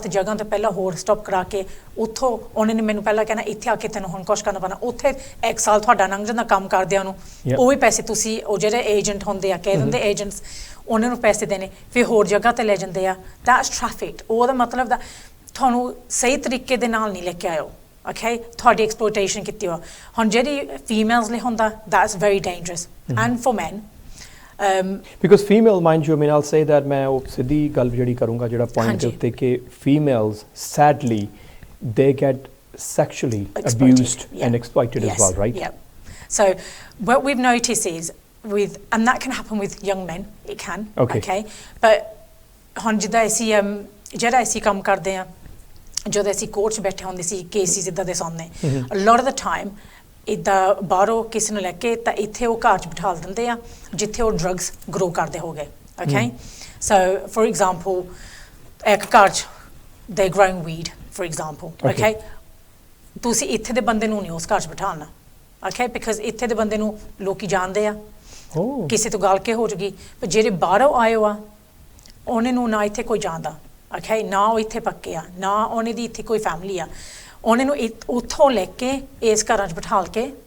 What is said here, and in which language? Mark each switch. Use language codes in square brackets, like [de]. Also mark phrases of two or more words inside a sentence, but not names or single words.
[pa] ਜਗ੍ਹਾ ਤੋਂ ਪਹਿਲਾਂ ਹੋਰ ਸਟਾਪ ਕਰਾ ਕੇ ਉੱਥੋਂ ਉਹਨੇ ਨੇ ਮੈਨੂੰ ਪਹਿਲਾਂ ਕਹਿਣਾ ਇੱਥੇ ਆ ਕੇ ਤੈਨੂੰ ਹੁਣ ਕੁਛ ਕਰਨਾ ਪੈਣਾ ਉੱਥੇ 1 ਸਾਲ ਤੁਹਾਡਾ ਲੰਘ ਜਾਂਦਾ ਕੰਮ ਕਰਦਿਆਂ ਨੂੰ ਉਹ ਵੀ ਪੈਸੇ ਤੁਸੀਂ ਉਹ ਜਿਹੜੇ ਏਜੰਟ ਹੁੰਦੇ ਆ ਕਹਿ ਦਿੰਦੇ ਏਜੰਟਸ ਉਹਨਾਂ ਨੂੰ ਪੈਸੇ ਦੇਣੇ ਫਿਰ ਹੋਰ ਜਗ੍ਹਾ ਤੇ ਲੈ ਜਾਂਦੇ ਆ [en] that's traffic [pa] ਉਹਦਾ ਮਤਲਬ ਦਾ ਤੁਹਾਨੂੰ ਸਹੀ ਤਰੀਕੇ ਦੇ ਨਾਲ ਨਹੀਂ ਲੈ ਕੇ ਆਇਓ okay ਤੁਹਾਡੀ ਐਕਸਪਲੋਇਟੇਸ਼ਨ ਕੀਤੀ ਹੋ ਹੁਣ ਜਿਹੜੀ ਫੀਮੇਲਸ ਲਈ ਹੁੰਦਾ [en] that's very dangerous and for men because female mind you I mean I'll say that [pa] ਮੈਂ ਉਹ ਸਿੱਧੀ ਗੱਲ ਜਿਹੜੀ ਕਰੂੰਗਾ ਜਿਹੜਾ ਪੁਆਇੰਟ ਦੇ ਉੱਤੇ ਕਿ [en] females sadly they get sexually abused and exploited as well right so what we've noticed is and that can happen with young men it can okay but [pa] ਹੁਣ ਜਿੱਦਾਂ ਅਸੀਂ ਜਿਹੜਾ ਅਸੀਂ ਕੰਮ ਕਰਦੇ ਆ ਜਦੋਂ ਅਸੀਂ ਕੋਰਟ 'ਚ ਬੈਠੇ ਹੁੰਦੇ ਸੀ ਕੇਸਿਸ ਇੱਦਾਂ ਦੇ ਸਾਹਮਣੇ [en] a lot of the time [pa] ਇੱਦਾਂ ਬਾਹਰੋਂ ਕਿਸੇ ਨੂੰ ਲੈ ਕੇ ਤਾਂ ਇੱਥੇ ਉਹ ਘਰ 'ਚ ਬਿਠਾ ਦਿੰਦੇ ਆ ਜਿੱਥੇ ਉਹ ਡਰੱਗਸ ਗਰੋ ਕਰਦੇ ਹੋ ਗਏ [en] okay so for example [pa] ਇੱਕ ਘਰ 'ਚ [en] they growing weed for example okay [pa] ਤੁਸੀਂ ਇੱਥੇ ਦੇ ਬੰਦੇ ਨੂੰ ਨਹੀਂ ਉਸ ਘਰ 'ਚ ਬਿਠਾਉਣਾ [en] okay because [pa] ਇੱਥੇ ਦੇ ਬੰਦੇ ਨੂੰ ਲੋਕੀ ਜਾਣਦੇ ਆ ਕਿਸੇ ਤੋਂ ਗੱਲ ਕੇ ਹੋ ਜੂਗੀ ਪਰ ਜਿਹੜੇ ਬਾਹਰੋਂ ਆਏ ਆ ਉਹਨੇ ਨੂੰ ਨਾ ਇੱਥੇ ਕੋਈ ਜਾਣਦਾ okay ਨਾ ਉਹ ਇੱਥੇ ਪੱਕੇ ਆ ਨਾ ਉਹਨੇ ਦੀ ਇੱਥੇ ਕੋਈ ਫੈਮਿਲੀ ਆ ਉਹਨੇ ਨੂੰ ਉੱਥੋਂ ਲੈ ਕੇ ਇਸ ਘਰਾਂ 'ਚ ਬਿਠਾ ਕੇ